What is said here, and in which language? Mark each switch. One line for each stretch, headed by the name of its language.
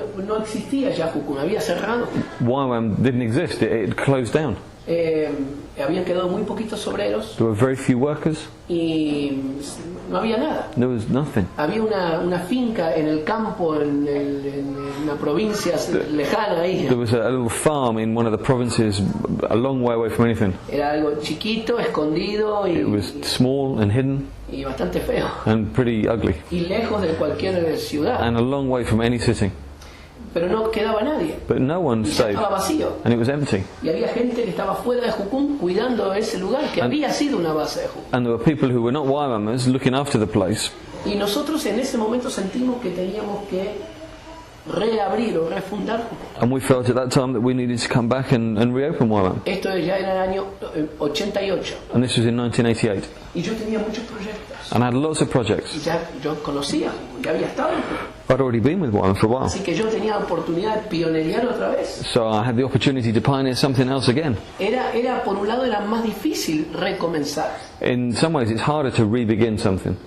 Spanish: No existía ya Jucum, había cerrado.
English: YWAM didn't exist, it closed down.
Spanish: Habían quedado muy poquitos obreros.
English: There were very few workers.
Spanish: Y no había nada.
English: There was nothing.
Spanish: Había una finca en el campo, en una provincia lejana ahí.
English: There was a little farm in one of the provinces a long way away from anything.
Spanish: Era algo chiquito, escondido
English: It was small and hidden
Spanish: y bastante feo.
English: and pretty ugly.
Spanish: Y lejos de cualquier ciudad.
English: And a long way from any city.
Spanish: Pero no quedaba nadie.
English: But no one stayed.
Spanish: Estaba vacío.
English: And it was empty.
Spanish: Y había gente que estaba fuera de Jucum cuidando ese lugar que había sido una base de Jucum.
English: And there were people who were not YWAMers looking after the place.
Spanish: Y nosotros en ese momento sentimos que teníamos que reabrir o refundar Jucum.
English: And we felt at that time that we needed to come back and reopen YWAM.
Spanish: Esto ya era el año 88.
English: And this was in 1988.
Spanish: Y yo tenía muchos proyectos.
English: And I had lots of projects.
Spanish: Y ya yo conocía Jucum, ya había estado en Jucum.
English: I'd already been with YWAM for a while.
Spanish: Así que yo tenía la oportunidad de pionerear otra vez.
English: So I had the opportunity to pioneer something else again.
Spanish: Por un lado era más difícil recomenzar.
English: In some ways it's harder to re-begin something.